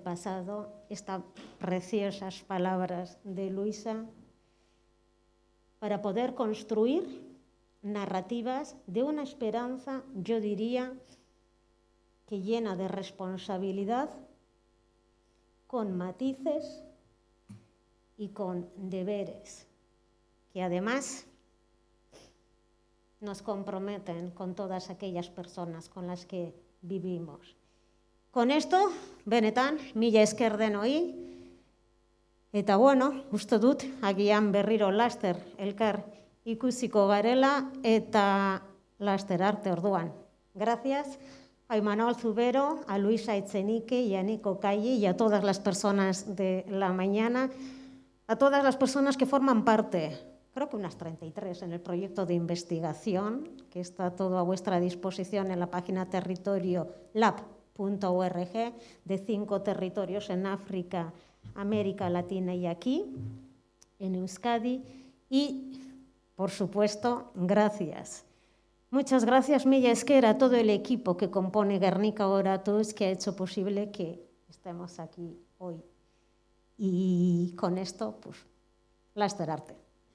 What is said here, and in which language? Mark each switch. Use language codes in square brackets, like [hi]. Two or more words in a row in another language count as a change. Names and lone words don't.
[es] pasado, estas preciosas palabras de Luisa, para poder construir narrativas de una esperanza, yo diría, que llena de responsabilidad, con matices y con deberes, que además nos comprometen con todas aquellas personas con las que vivimos. Con esto, [eu] benetan, mila esker denoi, eta bueno, uste dut, agian berriro laster elkar ikusiko garela, eta laster arte orduan. [es] Gracias a Imanol Zubero, a Luisa Echenique y a Nico Calle y a todas las personas de la mañana, a todas las personas que forman parte, creo que unas 33 en el proyecto de investigación, que está todo a vuestra disposición en la página territoriolab.org, de 5 territorios en África, América Latina y aquí, en Euskadi. Y, por supuesto, gracias. Muchas gracias, [eu] mila esker, [es] a todo el equipo que compone Guernica Goratuz, que ha hecho posible que estemos aquí hoy. Y con esto, pues, [eu] laster arte.